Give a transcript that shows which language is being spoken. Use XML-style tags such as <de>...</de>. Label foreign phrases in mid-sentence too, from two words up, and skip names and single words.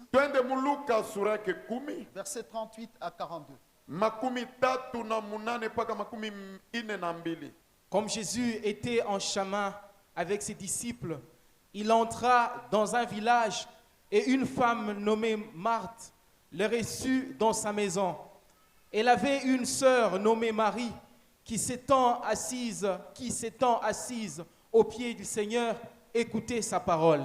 <sw>twende Muluka sura yake 10</sw> <fr>versets 38 à 42.</fr> <sw>makumi tatu na munane mpaka makumi ine na mbili.</sw> <fr>Comme Jésus était en chemin avec ses disciples, il entra dans un village et une femme nommée Marthe le reçut dans sa maison. Elle avait une sœur nommée Marie qui s'étant assise au pied du Seigneur, écoutait sa parole.</fr>